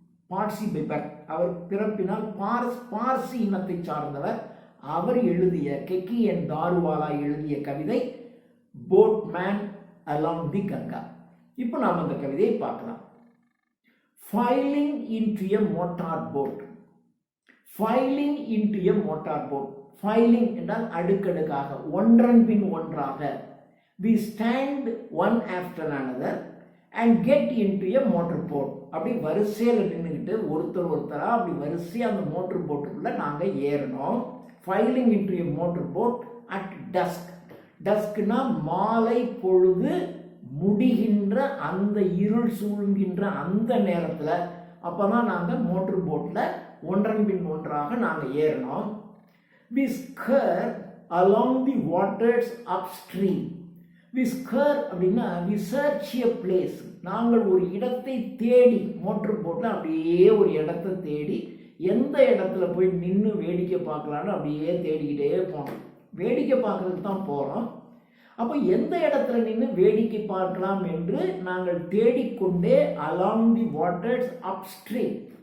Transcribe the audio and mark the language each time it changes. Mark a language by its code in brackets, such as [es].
[ta] Parsi fibre, அவர் பிறப்பினால் பார்சி இனத்தை சார்ந்தவர், அவர் எழுதிய கெக்கி என் தாருவாலா எழுதிய கவிதை boat man along the Ganga. இப்போ நாம் அந்த கவிதையை பார்க்கலாம். [en] Filing into a motor boat. Filing into a motor boat. [ta] Filing என்றால் அடுக்கடுக்காக, ஒன்றன் பின் ஒன்றாக. [en] we stand one after another and get into a motor boat. [ta] அப்படி வரிசையில் நின்றுக்கிட்டு ஒருத்தரா அப்படி வரிசையாக அந்த மோட்டர் போட்டுக்குள்ள நாங்கள் ஏறணும். [en] Filing into a motor boat at dusk. [ta] டஸ்க்னா மாலை பொழுது முடிகின்ற அந்த இருள் சூழ்கின்ற அந்த நேரத்தில் அப்போதான் நாங்கள் மோட்டர் போட்டில் ஒன்றன் பின் ஒன்றாக நாங்கள் ஏறினோம். [en] we scur along the waters upstream. we scur அப்படின்னா we search a place. [ta] நாங்கள் ஒரு இடத்தை தேடி, மோட்டர் போட்டில் அப்படியே ஒரு இடத்தை தேடி எந்த இடத்துல போய் நின்று வேடிக்கை பார்க்கலான்னு அப்படியே தேடிக்கிட்டே போனோம். வேடிக்கை பார்க்கறதுக்கு தான் போகிறோம். அப்போ எந்த இடத்துல நின்று வேடிக்கை பார்க்கலாம் என்று நாங்கள் தேடிக்கொண்டே [en] Along the waters upstream.